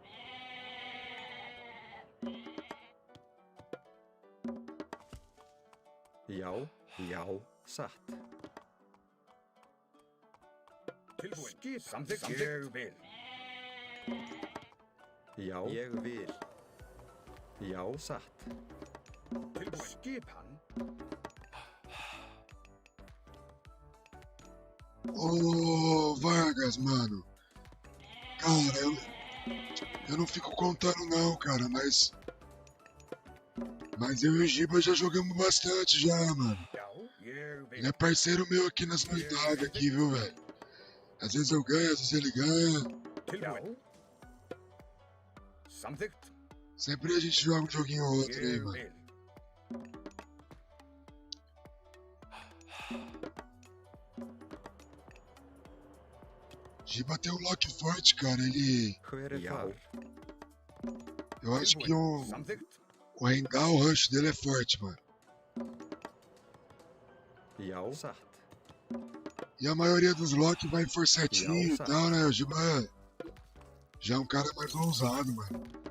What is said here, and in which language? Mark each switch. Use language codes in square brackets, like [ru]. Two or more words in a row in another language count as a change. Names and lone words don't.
[is] Já, já, satt. Tilbúin. Skipan. Samþykkt. Ég vil. Já, ég vil. Já, satt. Tilbúin. Skipan. [pt] Ô, Vargas, mano. Cara, eu não fico contando não, cara, mas eu e o Giba já jogamos bastante já, mano. [is] Já. Ég vil. [pt] Ele é parceiro meu aqui nas bandadas aqui, viu, velho? Às vezes eu ganho, às vezes ele ganha. [is] Tilbúin. Samþykkt. [pt] Sempre a gente joga um joguinho ou outro aí, [is] Ég [pt] mano. [is] vil. [pt] Giba tem um lock forte, cara. Ele. [is] Hver er þar? [pt] Eu acho que [is] Samþykkt. [pt] o Rengar, o rush dele é forte, mano. [is] Já, satt. [pt] E a maioria dos lock vai forcetinho e [is] Já, [pt] tal, né? O Giba já é um cara mais ousado, mano.